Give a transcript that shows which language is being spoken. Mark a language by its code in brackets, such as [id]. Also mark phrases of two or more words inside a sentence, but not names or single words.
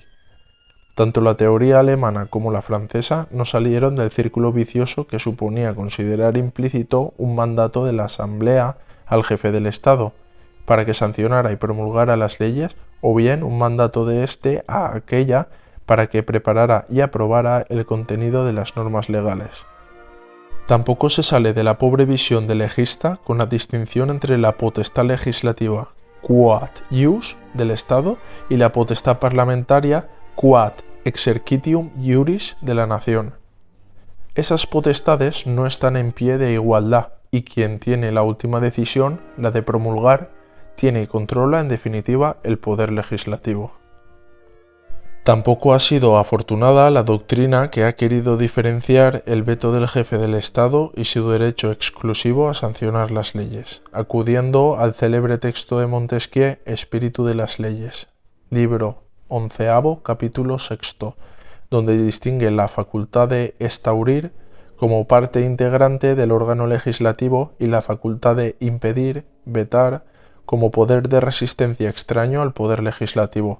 [es] Tanto la teoría alemana como la francesa no salieron del círculo vicioso que suponía considerar implícito un mandato de la Asamblea al jefe del Estado, para que sancionara y promulgara las leyes, o bien un mandato de éste a aquella para que preparara y aprobara el contenido de las normas legales. Tampoco se sale de la pobre visión del legista con la distinción entre la potestad legislativa [la] quod ius [es] del Estado y la potestad parlamentaria [la] quod exercitium iuris [es] de la nación. Esas potestades no están en pie de igualdad y quien tiene la última decisión, la de promulgar, tiene y controla en definitiva el poder legislativo. Tampoco ha sido afortunada la doctrina que ha querido diferenciar el veto del jefe del Estado y su derecho exclusivo a sancionar las leyes, acudiendo al célebre texto de Montesquieu, Espíritu de las Leyes, libro 11, capítulo 6, donde distingue la facultad de estaurir como parte integrante del órgano legislativo y la facultad de impedir, vetar, como poder de resistencia extraño al poder legislativo.